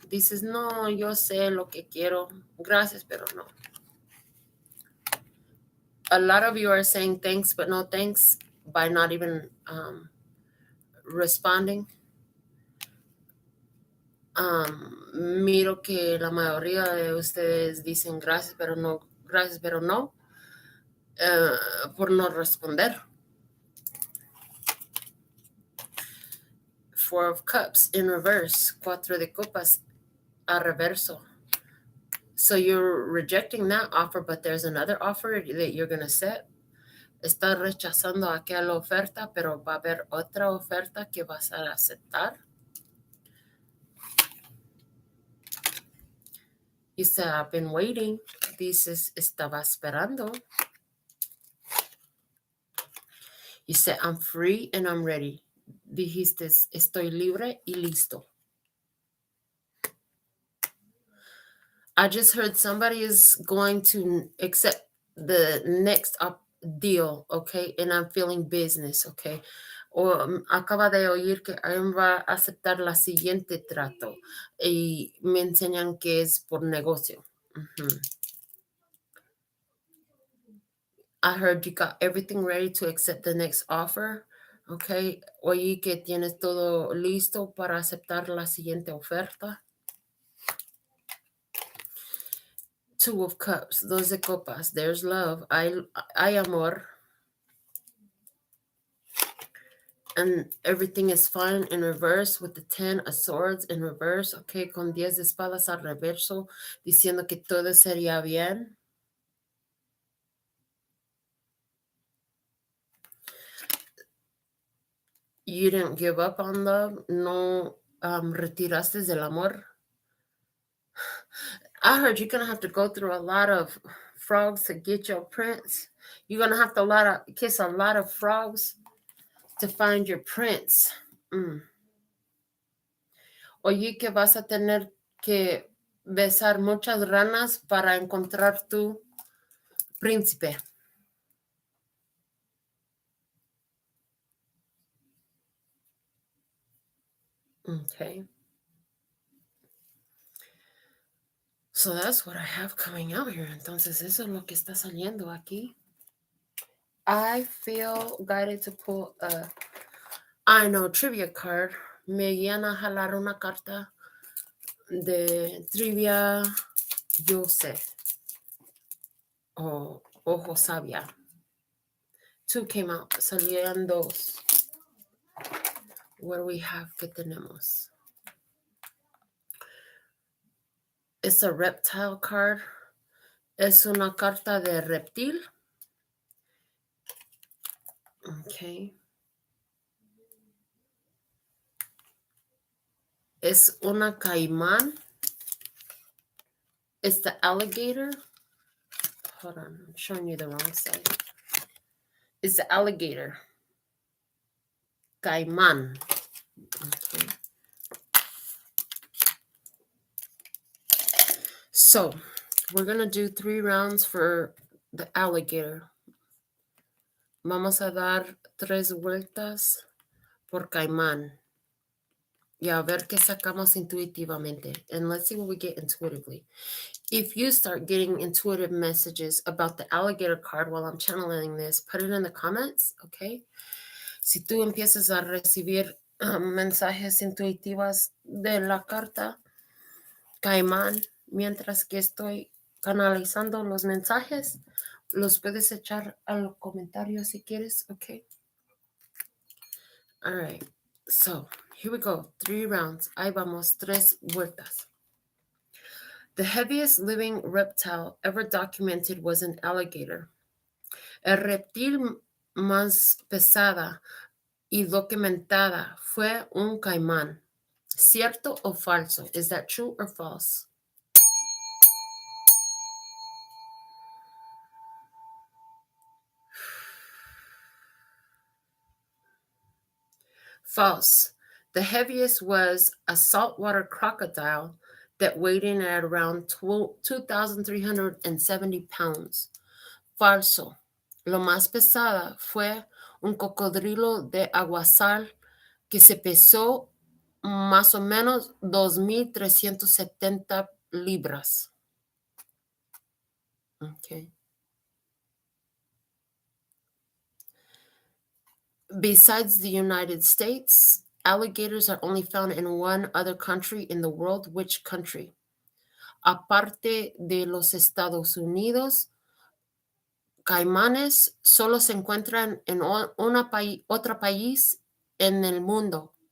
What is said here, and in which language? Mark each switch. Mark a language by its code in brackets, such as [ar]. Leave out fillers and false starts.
[es] Dices, no, yo sé lo que quiero. Gracias, pero no. [en] A lot of you are saying thanks, but no thanks by not even responding. [es] Miro que la mayoría de ustedes dicen gracias, pero no, por no responder. [en] Four of Cups in reverse, [es] Cuatro de Copas a reverso. [en] So you're rejecting that offer, but there's another offer that you're going to set. [es] Estás rechazando aquella oferta, pero va a haber otra oferta que vas a aceptar. [en] You said, I've been waiting. [es] Dices, estaba esperando. [en] You said, I'm free and I'm ready. [es] Dijiste, estoy libre y listo. [en] I just heard somebody is going to accept the next deal, okay? And I'm feeling business, okay? [es] O acaba de oír que alguien va a aceptar la siguiente trato y me enseñan que es por negocio. [en] I heard you got everything ready to accept the next offer, okay? [es] Oí que tienes todo listo para aceptar la siguiente oferta. [en] Two of Cups, [es] dos de copas. [en] There's love. [es] Hay amor. [en] And everything is fine in reverse with the 10 of Swords in reverse. [es] Okay, con 10 de espadas al reverso, diciendo que todo sería bien. [en] You didn't give up on love. [es] No retiraste del amor. [en] I heard you're going to have to go through a lot of frogs to get your prince. You're going to have to kiss a lot of frogs to find your prince. [es] Oye, que vas a tener que besar muchas ranas para encontrar tu príncipe. [en] Okay. So that's what I have coming out here. [es] Entonces, eso es lo que está saliendo aquí. [en] I feel guided to pull a trivia card. [es] Me guían a jalar una carta de trivia, yo sé. [en] O ojo sabia. Two came out. [es] Salían dos. [en] What do we have? [es] ¿Qué tenemos? [en] It's a reptile card. [es] Es una carta de reptil. [en] Okay. [es] Es una caimán. [en] It's the alligator. Hold on, I'm showing you the wrong side. It's the alligator. Caimán. Okay. So we're going to do 3 rounds for the alligator. [es] Vamos a dar 3 vueltas por caimán. Y a ver qué sacamos intuitivamente. [en] And let's see what we get intuitively. If you start getting intuitive messages about the alligator card while I'm channeling this, put it in the comments, okay? [es] Si tú empiezas a recibir mensajes intuitivos de la carta caimán, mientras que estoy canalizando los mensajes, los puedes echar a los comentarios si quieres, okay? [en] All right, so here we go. 3 rounds. [es] Ahí vamos, 3 vueltas. [en] The heaviest living reptile ever documented was an alligator. [es] El reptil más pesada y documentada fue un caimán. ¿Cierto o falso? [en] Is that true or false? False. The heaviest was a saltwater crocodile that weighed in at around 2,370 pounds. [es] Falso. Lo más pesada fue un cocodrilo de aguasal que se pesó más o menos 2,370 libras. [en] Okay. Besides the United States, alligators are only found in one other country in the world. Which country? [es] Aparte de los Estados Unidos, caimanes solo se encuentran en otro país en el mundo.